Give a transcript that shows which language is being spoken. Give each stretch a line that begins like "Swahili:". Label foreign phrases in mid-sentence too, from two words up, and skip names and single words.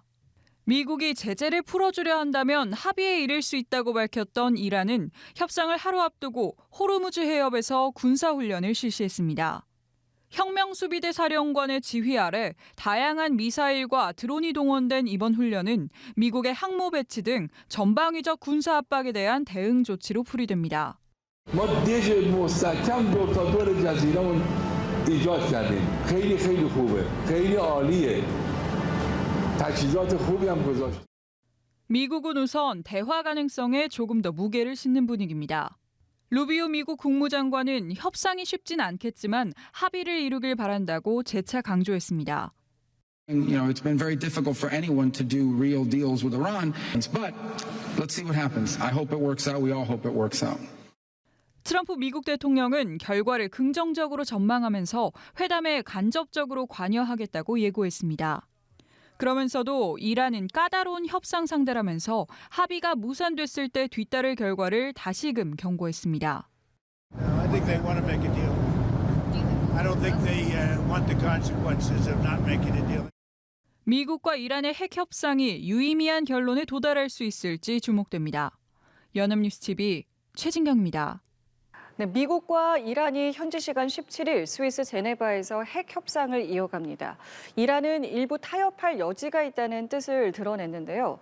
Korean: 미국이 제재를 풀어주려 한다면 합의에 이를 수 있다고 밝혔던 이란은 협상을 하루 앞두고 호르무즈 해협에서 군사훈련을 실시했습니다. 혁명수비대 사령관의 지휘 아래 다양한 미사일과 드론이 동원된 이번 훈련은 미국의 항모 배치 등 전방위적 군사 압박에 대한 대응 조치로 풀이됩니다.
Persian: ما دژ مستحکم دور تا دور جزیره‌مون ایجاد کردیم. خیلی خوبه. خیلی عالیه. تجهیزات خوبی هم گذاشت.
Korean: 미국은 우선 대화 가능성에 조금 더 무게를 싣는 분위기입니다. 루비오 미국 국무장관은 협상이 쉽진 않겠지만 합의를 이루길 바란다고 재차 강조했습니다.
English: It's been very difficult for anyone to do real deals with Iran, but let's see what happens. I hope it works out. We all hope it works out.
Korean: 트럼프 미국 대통령은 결과를 긍정적으로 전망하면서 회담에 간접적으로 관여하겠다고 예고했습니다. 그러면서도 이란은 까다로운 협상 상대라면서 합의가 무산됐을 때 뒤따를 결과를 다시금 경고했습니다.
English: I think they want to make a deal. I don't think they want the consequences of not making a deal.
Korean: 미국과 이란의 핵 협상이 유의미한 결론에 도달할 수 있을지 주목됩니다. 연합뉴스 TV 최진경입니다. 네, 미국과 이란이 현지 시간 17일 스위스 제네바에서 핵 협상을 이어갑니다. 이란은 일부 타협할 여지가 있다는 뜻을 드러냈는데요.